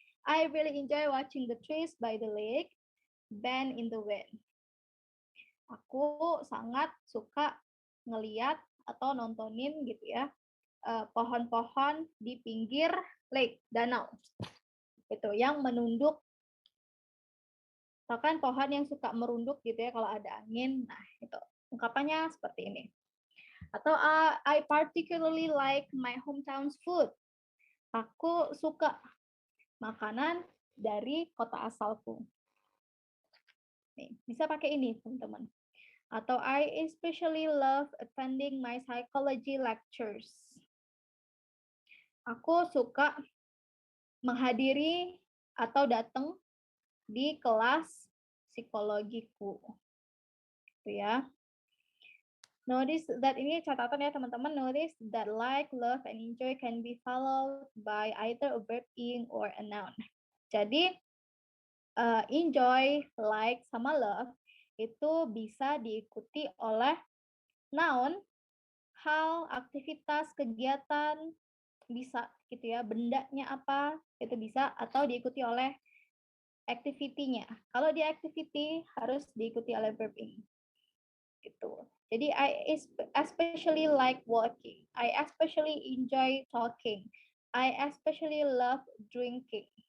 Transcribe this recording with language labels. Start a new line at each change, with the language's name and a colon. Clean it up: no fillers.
English: I really enjoy watching the trees by the lake bend in the wind.
Indonesian: Aku sangat suka ngeliat atau nontonin gitu ya pohon-pohon di pinggir lake, danau. Itu yang menunduk. Bahkan pohon yang suka merunduk gitu ya kalau ada angin. Nah, itu ungkapannya seperti ini. Atau
English: I particularly like my hometown's food.
Indonesian: Aku suka makanan dari kota asalku. Nih, bisa pakai ini, teman-teman. Atau
English: I especially love attending my psychology lectures.
Indonesian: Aku suka menghadiri atau datang di kelas psikologiku. Gitu ya.
English: Notice that
Indonesian: ini catatan ya teman-teman.
English: Notice that like, love, and enjoy can be followed by either a verb ing or a noun.
Indonesian: Jadi enjoy, like, sama love itu bisa diikuti oleh noun, hal, aktivitas, kegiatan, bisa gitu ya. Bendanya apa itu bisa, atau diikuti oleh activity-nya. Kalau di activity harus diikuti oleh verb ing. Gitu.
English: Jadi I especially like walking. I especially enjoy talking. I especially love drinking.